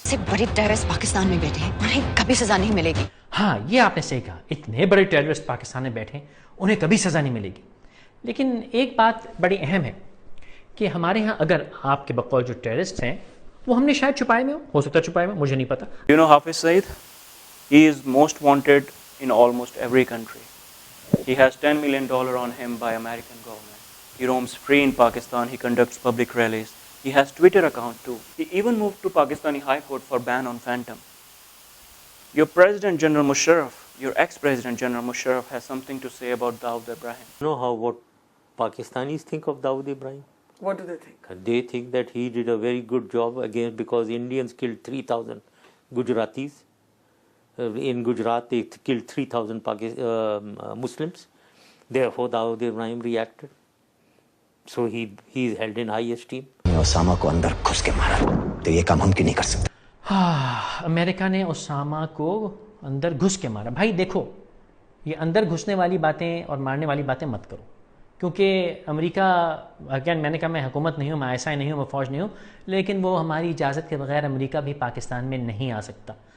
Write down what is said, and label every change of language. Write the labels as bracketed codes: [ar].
[hi] से बड़ी टेररिस्ट पाकिस्तान में बैठे हैं, उन्हें कभी सजा नहीं मिलेगी. हाँ, ये आपने सही कहा, इतने बड़े टेररिस्ट पाकिस्तान में बैठे उन्हें कभी सजा नहीं मिलेगी. लेकिन एक बात बड़ी अहम है कि हमारे यहाँ अगर आपके बकौल जो टेररिस्ट हैं वो हमने शायद छुपाए में हो सकता है छुपाए में, मुझे नहीं पता. [en] You know Hafiz Saeed? He is most wanted in almost every country. He has $10 million on him by American government. He roams free in Pakistan. He conducts public rallies. He has Twitter account too. He even moved to Pakistani High Court for ban on Phantom. Your President General Musharraf, your ex-President General Musharraf has something to say about Dawood Ibrahim. You know what Pakistanis think of Dawood Ibrahim? What do they think? They think that he did a very good job again because Indians killed 3,000 Gujaratis. In Gujarat, they killed 3,000 Muslims. Therefore, Dawood Ibrahim reacted. So he is held in high esteem. [hi] Osama को अंदर घुस के मारा तो ये काम मुमकिन नहीं कर सकता. हाँ, अमेरिका ने ओसामा को अंदर घुस के मारा. भाई देखो, ये अंदर घुसने वाली बातें और मारने वाली बातें मत करो, क्योंकि अमेरिका, अगेन मैंने कहा मैं हुकूमत नहीं हूँ, मैं ISI नहीं हूँ, मैं फौज नहीं हूँ, लेकिन वो हमारी इजाज़त के बगैर अमेरिका भी पाकिस्तान में नहीं आ सकता.